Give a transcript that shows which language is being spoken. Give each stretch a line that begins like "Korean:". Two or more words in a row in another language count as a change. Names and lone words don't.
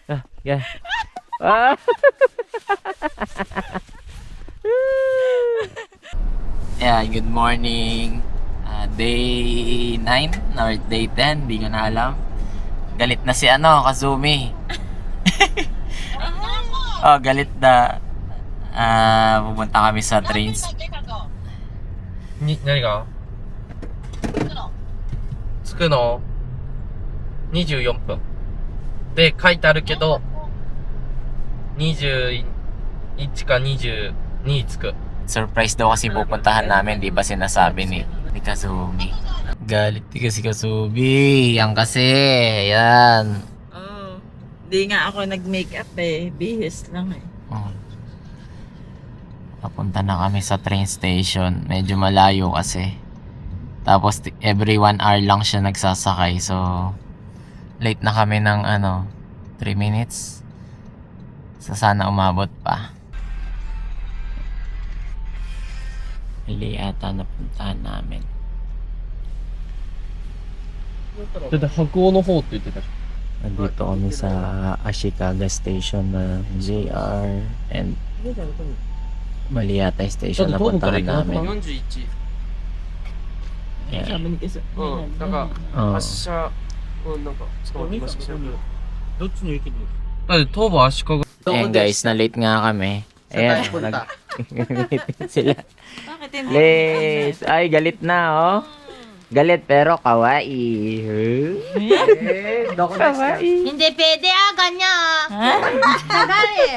English: Yeah. Ah. Yeah, good morning. Day 9 or day 10,
Filipino: di ko na alam. Galit na si Kazumi. Oh, galit na. Pupunta kami sa trains.
Japanese: 何が着くの24分で書いてあるけど21か22着く
Filipino: Surprise daw kasi pupuntahan namin, di ba sinasabi ni Kazumi. Galit kasi Kazumi. Yan kasi. Yan. Oo. Di nga ako nag-makeup eh. Bihis lang eh. Oh. Papunta na kami sa train station. Medyo malayo kasi. Tapos
English: every 1 hour
Filipino: lang siya nagsasakay. So, late na kami ng 3 minutes. So, sana umabot pa. Hindi ata napuntahan namin.
Japanese: だって北欧の方って言ってたじ
Filipino: Nandito kami sa Ashikaga Station na JR and Maliatay
Japanese: ゃん
Filipino: Station な puntahan namin. 41 Yeah. Sabi ni Kasi.
Japanese: うんなんか
Filipino: Oh.
Japanese: 発車なんかそうどっちの駅にだって東武足利
Filipino: Ayan guys, na late nga kami. Ayan, nag-meeting sila. Bakit hindi? Late! Ay, galit na oh. Galit pero kawaii. Kawaii. Hindi pwede ganyan. Tagal